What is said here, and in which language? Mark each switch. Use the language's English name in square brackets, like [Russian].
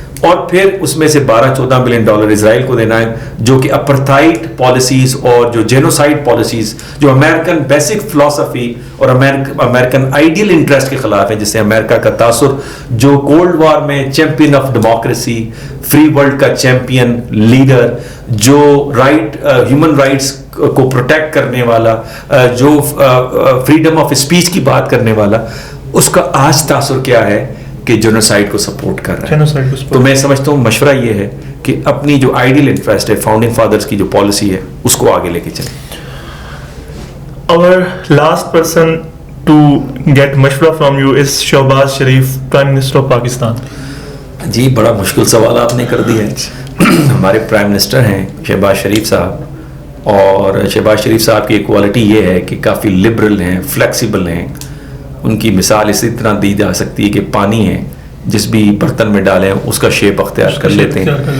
[Urdu] اور پھر اس میں سے 12-14 بلین ڈالر اسرائیل کو دینا ہے, جو کہ اپرتھائڈ پالیسیز اور جو جینوسائڈ پالیسیز جو امریکن بیسک فلسفی اور امریکن آئیڈیل انٹرسٹ کے خلاف ہیں, جس سے امریکہ کا تاثر جو کولڈ وار میں champion of democracy, free world کا چیمپئن لیڈر, جو ہیومن رائٹس کو پروٹیکٹ کرنے والا, جو فریڈم آف اسپیچ کی بات کرنے والا, اس کا آج تاثر کیا ہے کہ جینوسائڈ کو سپورٹ کر رہا ہے. تو میں سمجھتا ہوں مشورہ یہ ہے کہ اپنی جو آئیڈیل انٹرسٹ ہے, فاؤنڈنگ فادرز کی جو پالیسی ہے, اس کو آگے لے کے چلیں. [English] Our last person to get مشورہ from you is Shehbaz Sharif, prime minister of Pakistan. [Urdu] جی بڑا مشکل سوال آپ نے کر دیا ہے. ہمارے پرائم منسٹر ہیں شہباز شریف صاحب, اور شہباز شریف صاحب کی ایک کوالٹی یہ ہے کہ کافی لبرل ہیں, فلیکسیبل ہیں. ان کی مثال اسی طرح دی جا سکتی ہے کہ پانی ہے, جس بھی برتن میں ڈالیں اس کا شیپ اختیار کر لیتے ہیں.